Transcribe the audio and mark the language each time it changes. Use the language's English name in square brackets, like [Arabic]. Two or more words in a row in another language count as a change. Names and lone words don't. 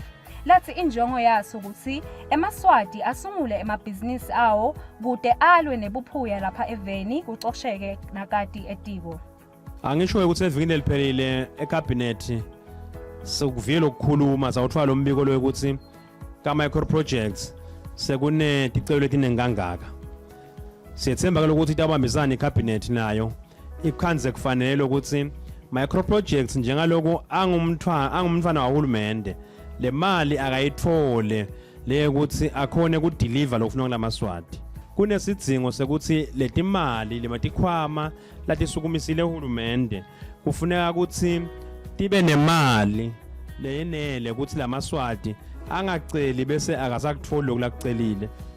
[Swati] Lathi injongo yaso ukuthi emaswati asungule emabhizinisi awo kude alwe nebuphuya lapha eveni kucosheke nakati etiko. Angisho ukuthi evikini eliphelile ecabinet sokuvile ukukhuluma sawuthwala lo mbiko lokuthi ka [English] micro projects [Swati] sekune ticelo letinengangaka. Siyethemba ukuthi itabambisana icabinet nayo ikhanze kufanele ukuthi [English] micro projects [Swati] njengaloko angumntwana wahulumende le mali akayithole le ukuthi akhone ku deliver lokufuna kulamaswati. Kunesidzingo sekuthi letimali lematikhwama latisukumisile uhulumende kufuneka ukuthi tibe nemali leyenele ukuthi lamaswati angaceli bese akasakuthola lokulakucelile.